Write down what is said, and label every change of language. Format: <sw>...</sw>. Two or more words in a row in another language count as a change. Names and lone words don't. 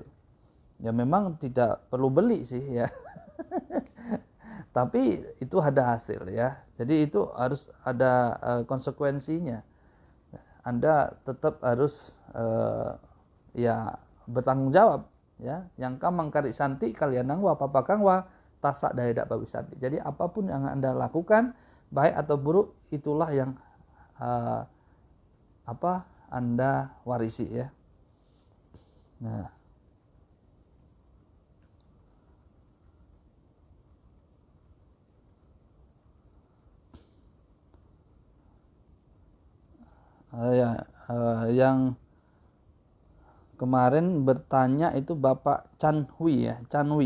<id>Ya memang tidak perlu beli sih ya. Tapi itu ada hasil ya. Jadi itu harus ada konsekuensinya. Anda tetap harus ya bertanggung jawab ya.</id> <pi>Yang kamang kari santi kalian nangwa papakang wa tasak daedak bawisanti.</pi> <id>Jadi apapun yang Anda lakukan, baik atau buruk, itulah yang Anda warisi ya. Nah, yang kemarin bertanya itu Bapak Chanhui ya, Chanhui.</id>